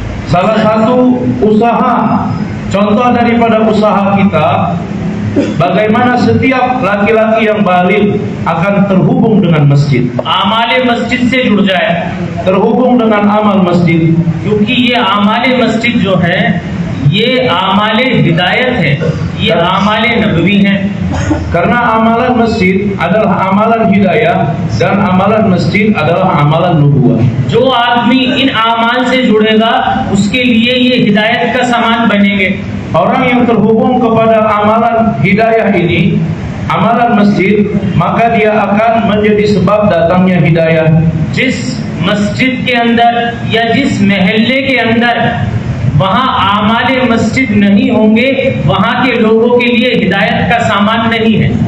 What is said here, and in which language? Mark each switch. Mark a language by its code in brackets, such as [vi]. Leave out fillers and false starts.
[id] Salah satu usaha, contoh daripada usaha kita, bagaimana setiap laki-laki yang baligh akan terhubung dengan masjid. [hi] आमाले मस्जिद से जुड़ जाए, [id] terhubung dengan amal masjid. [hi] क्योंकि ये आमाले मस्जिद जो है ये आमाले हिदायत है, ये आमाले नबवी हैं। [id] Karena amalan masjid adalah amalan hidayah dan amalan masjid adalah amalan nubuwah. [hi] जो आदमी इन आमाल से जुड़ेगा उसके लिए ये हिदायत का सामान बनेंगे। [id] Orang yang terhubung kepada amalan hidayah ini, amalan masjid, maka dia akan menjadi sebab datangnya hidayah. [hi] जिस मस्जिद के अंदर या जिस महल्ले के अंदर वहाँ आमाले मस्जिद नहीं होंगे, वहाँ के लोगों के लिए हिदायत का सामान नहीं है।